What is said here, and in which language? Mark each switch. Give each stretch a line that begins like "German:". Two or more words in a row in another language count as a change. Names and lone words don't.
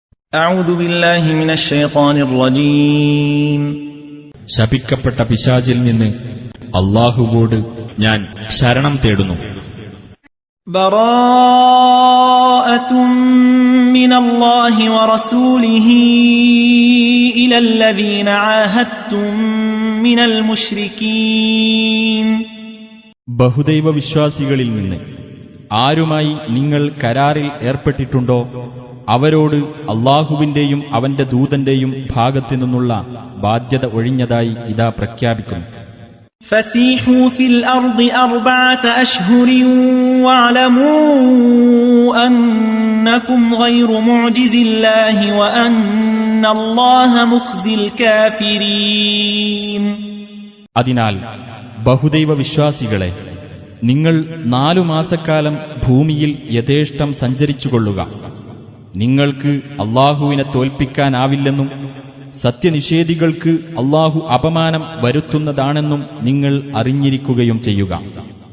Arabic: أعوذ بالله من الشيطان الرجيم
Malayalam: ശപിക്കപ്പെട്ട പിശാചിൽ നിന്ന് അല്ലാഹുവോട് ഞാൻ ശരണം തേടുന്നു.
Arabic: براءة من الله ورسوله إلى الذين عاهدتم من المشركين.
Malayalam: ബഹുദൈവ വിശ്വാസികളിൽ നിന്ന് ആരുമായി നിങ്ങൾ കരാറിൽ ഏർപ്പെട്ടിട്ടുണ്ടോ അവരോട് അല്ലാഹുവിന്റെയും അവന്റെ ദൂതന്റെയും ഭാഗത്തു നിന്നുള്ള ബാധ്യത ഒഴിഞ്ഞതായി ഇതാ പ്രഖ്യാപിക്കുന്നു.
Arabic: فسيحوا في الأرض 4 أشهر واعلموا أنكم غير معجز الله وأن الله مخزي الكافرين.
Malayalam: അതിനാൽ ബഹുദൈവ വിശ്വാസികളെ, നിങ്ങൾ 4 മാസക്കാലം ഭൂമിയിൽ യഥേഷ്ടം സഞ്ചരിച്ചുകൊള്ളുക. നിങ്ങൾക്ക് അല്ലാഹുവിനെ തോൽപ്പിക്കാനാവില്ലെന്നും സത്യനിഷേധികൾക്ക് അല്ലാഹു അപമാനം വരുത്തുന്നതാണെന്നും നിങ്ങൾ അറിഞ്ഞിരിക്കുകയും ചെയ്യുക.